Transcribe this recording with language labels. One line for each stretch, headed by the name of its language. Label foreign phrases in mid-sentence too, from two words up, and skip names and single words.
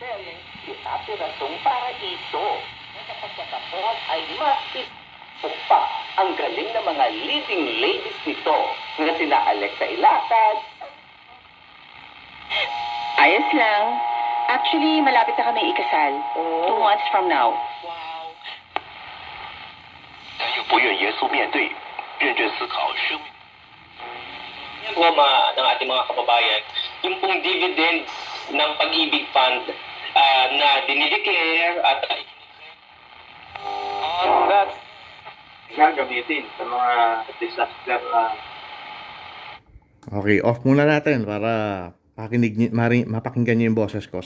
Filipino: Para ito, nakapagkatapos ay masipok pa ang galing ng mga leading ladies nito na sina Alexa Ilacad. Ayos lang. Actually, malapit na kami ikasal.
English: 2 months from now. Wow.
Chinese: 但又不愿严肃面对，认真思考生命。
Filipino: Yan po ng ating mga kababayan, yung pong dividends ng Pag-ibig Fund na dinideclare at that's gagamitin sa mga disaster Okay, off muna natin para mapakinggan niyo yung boses ko.